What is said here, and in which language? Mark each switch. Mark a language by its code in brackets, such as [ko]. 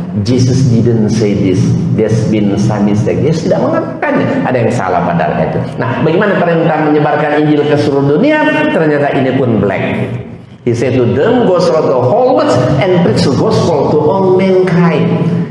[en] Jesus didn't say this, there's been some mistake. [id] Yesus tidak mengatakannya, ada yang salah pada itu. Nah, bagaimana perintah menyebarkan Injil ke seluruh dunia? Ternyata ini pun black. [en] He said to them, go through the whole world and preach the gospel to all mankind.